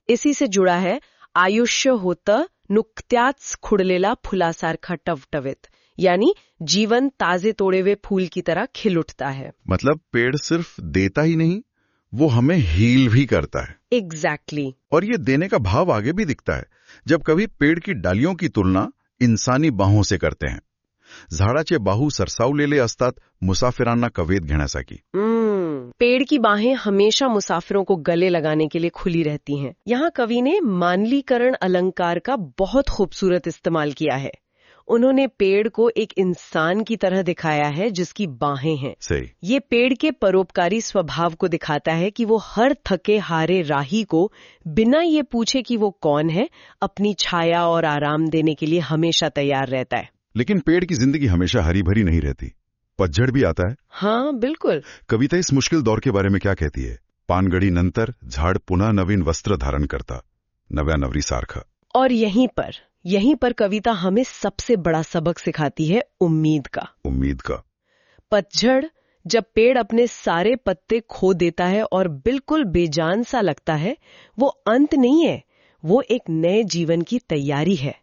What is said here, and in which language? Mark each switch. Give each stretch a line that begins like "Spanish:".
Hindi: इसी से जुड़ा है
Marathi: आयुष्य होतं नुकत्याच खुडलेला फुलासारखा टवटवीत,
Hindi: यानी जीवन ताजे तोड़े हुए फूल की तरह खिल उठता है। मतलब पेड़ सिर्फ देता ही नहीं, वो हमें हील भी करता है। एग्जैक्टली। और ये देने का भाव आगे भी दिखता है जब कभी पेड़ की डालियों की तुलना इंसानी बाहों से करते हैं।
Marathi: झाडाचे बाहू सरसावलेले असतात मुसाफिरांना कवेत घेण्यासाठी।
Hindi: पेड़ की बाहें हमेशा मुसाफिरों को गले लगाने के लिए खुली रहती हैं। यहाँ कवि ने मानलीकरण अलंकार का बहुत खूबसूरत इस्तेमाल किया है। उन्होंने पेड़ को एक इंसान की तरह दिखाया है जिसकी बाहें हैं। सही। ये पेड़ के परोपकारी स्वभाव को दिखाता है कि वो हर थके हारे राही को बिना ये पूछे कि वो कौन है, अपनी छाया और आराम देने के लिए हमेशा तैयार रहता है। लेकिन पेड़ की जिंदगी हमेशा हरी भरी नहीं रहती, पतझड़ भी आता है। हाँ बिल्कुल। कविता इस मुश्किल दौर के बारे में क्या कहती है?
Marathi: पानगडी नंतर झाड पुन्हा नवीन वस्त्र धारण करता, नव्या नवरी सारखं।
Hindi: और यहीं पर कविता हमें सबसे बड़ा सबक सिखाती है, उम्मीद का। उम्मीद का। पतझड़, जब पेड़ अपने सारे पत्ते खो देता है और बिल्कुल बेजान सा लगता है, वो अंत नहीं है, वो एक नए जीवन की तैयारी है।